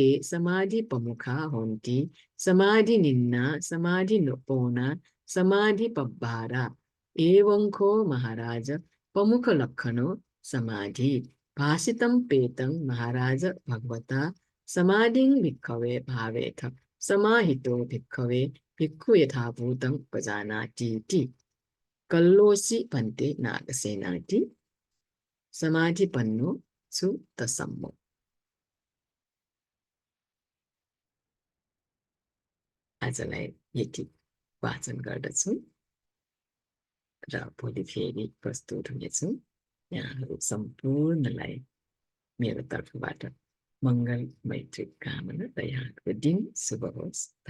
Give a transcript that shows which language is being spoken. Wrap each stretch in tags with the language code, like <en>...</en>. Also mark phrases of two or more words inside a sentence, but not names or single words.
<pi>समाधि प्रमुखा होन्ति समाधि निन्ना समाधि पोना समाधि पब्बारा एवं खो महाराज प्रमुख लक्षणो समाधि भाषितं पेतं महाराज भगवता समाधिं भिक्खवे भावेथ समाहितो भिक्खवे भिक्खु यथाभूतं उपजानातीति कल्लोसि भन्ते नागसेनाति समाधिपन्नो सुतसम्मो।</pi> <ne>आजलाई यति वाचन गर्दछु र भोलि फेरि प्रस्तुत हुनेछु। यहाँहरू सम्पूर्णलाई मेरो तर्फबाट मङ्गल मैत्री कामना र यहाँको दिन शुभ होस्।</ne>